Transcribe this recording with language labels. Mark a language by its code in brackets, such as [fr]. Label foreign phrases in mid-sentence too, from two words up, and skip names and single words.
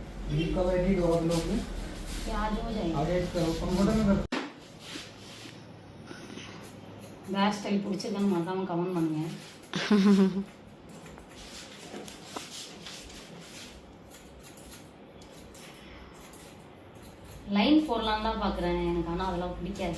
[hi] ये कब एडिट होगा ब्लॉग में? ये आज हो जाएगा आगे एडिट करो कंप्यूटर में कर [en] hair style [ta] பிடிச்சிருக்கான்னு மறக்காம கமெண்ட் பண்ணுங்க. லைன் போடலான்னு தான் பார்க்குறேன், எனக்கு ஆனால் அதெல்லாம் பிடிக்காது.